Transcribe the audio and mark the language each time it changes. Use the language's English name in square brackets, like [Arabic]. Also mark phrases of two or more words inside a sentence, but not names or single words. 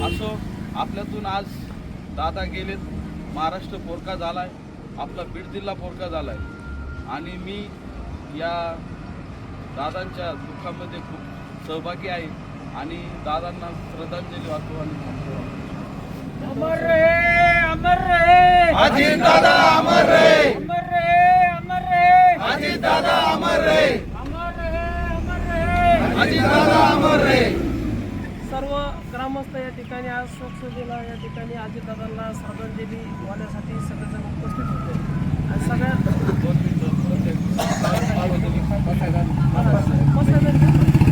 [Marathi] असो, आपल्यातून आज दादा गेलेत, महाराष्ट्र पोरका झालाय, आपला बीड जिल्हा पोरका झालाय आणि मी या दादांच्या दुःखामध्ये खूप सहभागी आहे आणि दादांना श्रद्धांजली वाहतो आणि थांबतो. [Hindi] अमर रहे, अमर रहे अजितदादा, अमर रहे, अमर रहे, अमर रहे अजितदादा, अमर रहे, अमर रहे, अमर रहे अजितदादा, अमर रहे. [Marathi] सर्व ग्रामस्थ या ठिकाणी आज शोकसभेला या ठिकाणी अजितदादांना श्रद्धांजली वाहण्यासाठी सगळेजण उपस्थित होते आणि सगळ्या